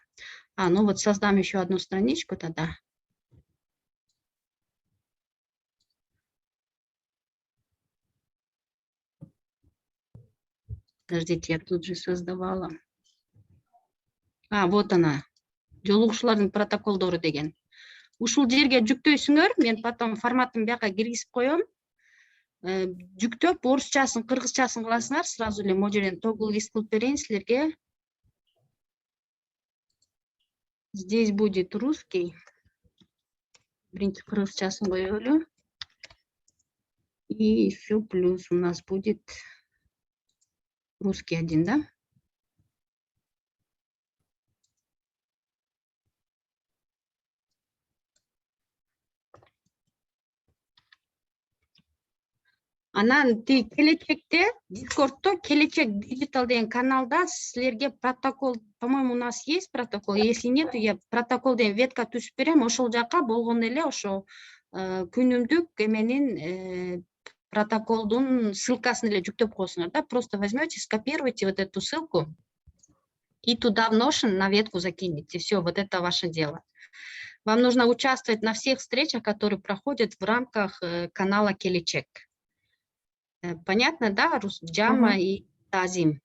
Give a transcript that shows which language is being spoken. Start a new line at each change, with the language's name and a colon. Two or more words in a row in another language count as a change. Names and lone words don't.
Russian: Ну вот создам еще одну страничку тогда. Подождите, я тут же создавала. Вот она.
Kyrgyz: Жолугушуулардын протоколдору деген. Ушул жерге жүктөйсүңөр, мен потом форматын бияка киргизип коем. Жүктөп, орусчасын, кыргызчасын кыласыңар, сразу эле могу жерден
English: toggle list
Kyrgyz: кылып берейин силерге.
Russian: Здесь будет русский.
Kyrgyz: Биринчи кыргызчасын коелу.
Russian: И еще плюс у нас будет русский один, да?
Kyrgyz: Анан келечекте, Дискордто Келечек Digital деген каналда силерге протокол,
Russian: по-моему, у нас есть протокол, если нет,
Kyrgyz: я протокол деген ветка түзүп берем, ошол жака болгон эле ошо күнүмдүк эменин протоколдун ссылкасын эле жүктөп коесуңар, да,
Russian: просто возьмете, скопируйте вот эту ссылку и туда в Notion на ветку закинете. Все, вот это ваше дело. Вам нужно участвовать на всех встречах, которые проходят в рамках канала Келечек. Понятно, да? Джама и тазим.